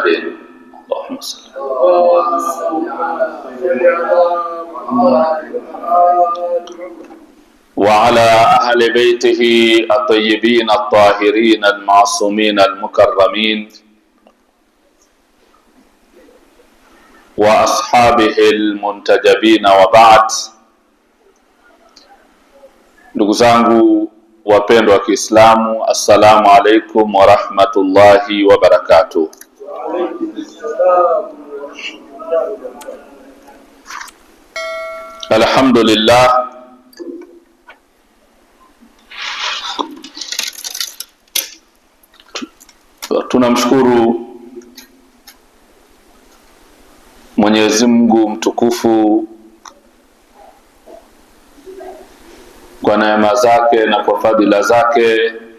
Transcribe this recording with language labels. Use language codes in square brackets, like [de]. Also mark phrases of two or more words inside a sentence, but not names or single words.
[ar] اللهم صل وعلى أهل بيته الطيبين الطاهرين المعصومين المكرمين وأصحابه المنتجبين وبعد. [sw] Ndugu zangu wapendwa wa Kiislamu, [ar] السلام عليكم ورحمة الله وبركاته. [sw] Alhamdulillah, tunamshukuru Mwenyezi Mungu mtukufu kwa neema zake na kwa fadhila zake